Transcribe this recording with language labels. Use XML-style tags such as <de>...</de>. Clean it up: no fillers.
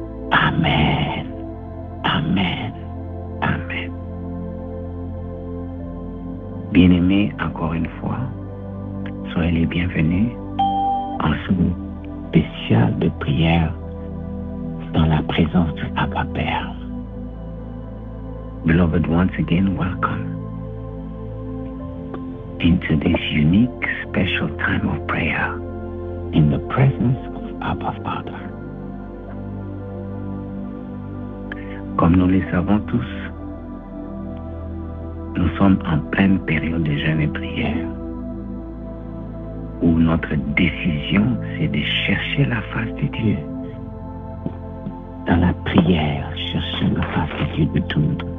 <fr>Amen, amen, amen. Bien-aimés, encore une fois, soyez les bienvenus en ce spécial de prière dans la présence du Abba Père.</fr> <en>Beloved, once again, welcome into this unique, special time of prayer in the presence of Abba Father.</en> <fr>Comme nous le savons tous, nous sommes en pleine période de jeûne et prière, où notre décision, c'est de chercher la face de Dieu. Dans la prière, chercher la face de Dieu de tout.</fr>